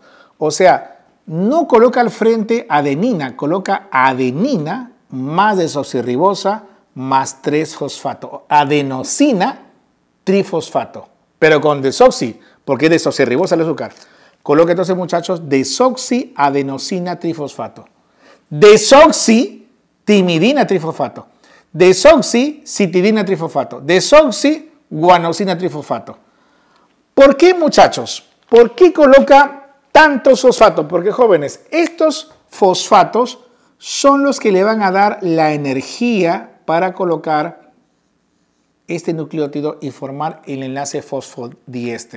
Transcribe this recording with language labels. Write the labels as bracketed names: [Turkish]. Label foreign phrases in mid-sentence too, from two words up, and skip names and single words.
[Spanish] O sea, no coloca al frente adenina, coloca adenina más desoxirribosa más 3 fosfato. Adenosina trifosfato. Pero con desoxi, porque es desoxirribosa el azúcar. Coloca entonces, muchachos, desoxiadenosina trifosfato. Desoxitimidina trifosfato. Desoxicitidina trifosfato. Desoxiguanosina trifosfato. ¿Por qué, muchachos? ¿Por qué coloca tantos fosfatos? Porque, jóvenes, estos fosfatos son los que le van a dar la energía para colocar este nucleótido y formar el enlace fosfodiéster.